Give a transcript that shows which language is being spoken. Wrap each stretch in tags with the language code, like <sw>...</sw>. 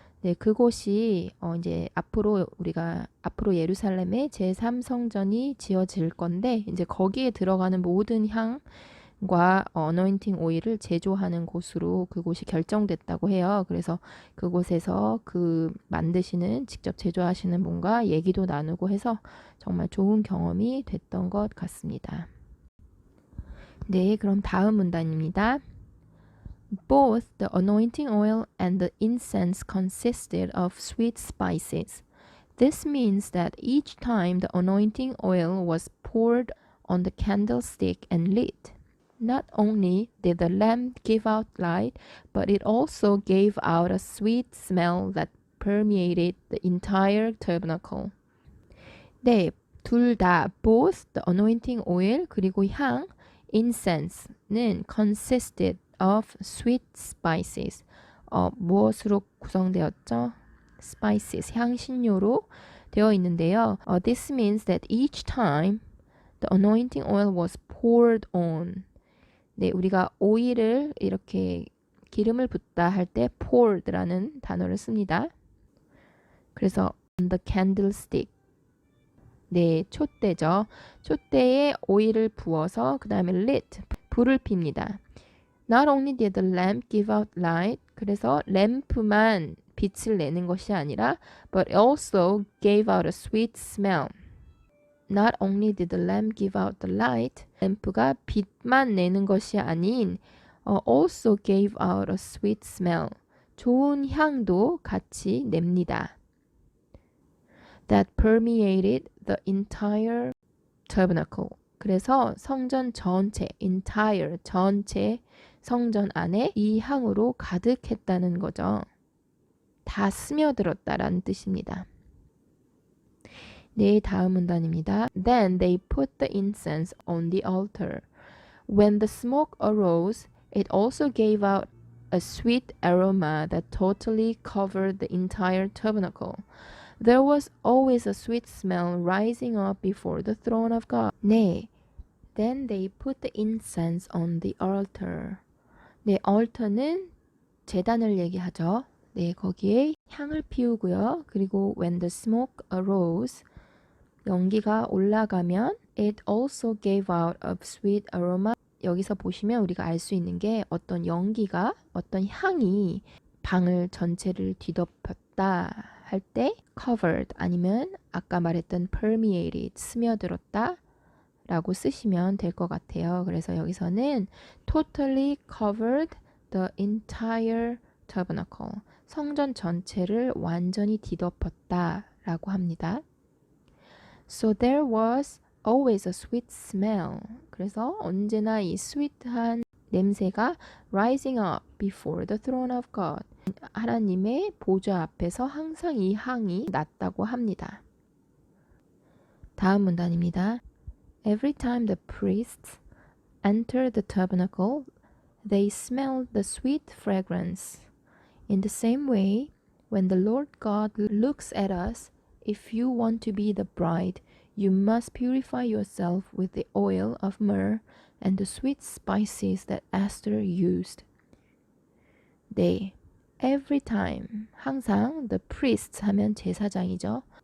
<ko>네, 그곳이 이제 앞으로 예루살렘에 제3성전이 지어질 건데 이제 거기에 들어가는 모든 향과 어노인팅 오일을 제조하는 곳으로 그곳이 결정됐다고 해요. 그래서 그곳에서 직접 제조하시는 분과 얘기도 나누고 해서 정말 좋은 경험이 됐던 것 같습니다. 네, 그럼 다음 문단입니다.</ko> <en>Both the anointing oil and the incense consisted of sweet spices. This means that each time the anointing oil was poured on the candlestick and lit, not only did the lamp give out light, but it also gave out a sweet smell that permeated the entire tabernacle.</en> <ko>네, 둘 다</ko> <en>both the anointing oil</en> <ko>그리고 향 incense는</ko> <en>consisted of sweet spices.</en> <ko>무엇으로 구성되었죠? spices, 향신료로 되어 있는데요.</ko> <en>This means that each time the anointing oil was poured on.</en> <ko>네, 우리가 오일을 이렇게 기름을 붓다 할 때 poured라는 단어를 씁니다.</ko> <en>그래서 on the candlestick.</en> <ko>네, 촛대죠. 촛대에 오일을 부어서 그 다음에 lit, 불을 핍니다.</ko> <en>Not only did the lamp give out light,</en> <ko>그래서 램프만 빛을 내는 것이 아니라</ko> <en>but also gave out a sweet smell. Not only did the lamp give out the light,</en> <ko>램프가 빛만 내는 것이 아닌</ko> <en>also gave out a sweet smell.</en> <ko>좋은 향도 같이 냅니다.</ko> <en>That permeated the entire tabernacle.</en> <ko>그래서 성전 전체, entire, 전체 성전 안에 이 향으로 가득했다는 거죠. 다 스며들었다라는 뜻입니다. 네, 다음 문단입니다.</ko> <en>Then they put the incense on the altar. When the smoke arose, it also gave out a sweet aroma that totally covered the entire tabernacle. There was always a sweet smell rising up before the throne of God.</en> <ko>네,</ko> <en>then they put the incense on the altar.</en> <ko>네, altar는 제단을 얘기하죠. 네, 거기에 향을 피우고요. 그리고</ko> <en>when the smoke arose,</en> <ko>연기가 올라가면</ko> <en>it also gave out a sweet aroma.</en> <ko>여기서 보시면 우리가 알 수 있는 게 어떤 연기가, 어떤 향이 방을 전체를 뒤덮였다 할 때 covered 아니면 아까 말했던 permeated, 스며들었다 라고 쓰시면 될 것 같아요.</ko> <en>그래서 여기서는 totally covered the entire tabernacle.</en> <ko>성전 전체를 완전히 뒤덮었다 라고 합니다.</ko> <en>So there was always a sweet smell.</en> <ko>그래서 언제나 이 sweet한 냄새가</ko> <en>rising up before the throne of God.</en> <ko>하나님의 보좌 앞에서 항상 이 향이 났다고 합니다. 다음 문단입니다.</ko> <en>Every time the priests entered the tabernacle, they smelled the sweet fragrance. In the same way, when the Lord God looks at us, if you want to be the bride, you must purify yourself with the oil of myrrh and the sweet spices that Esther used.</en> <ko>네,</ko> <en>every time,</en> <ko>항상</ko> <en>the priests</en> <ko>하면 제사장이죠.</ko>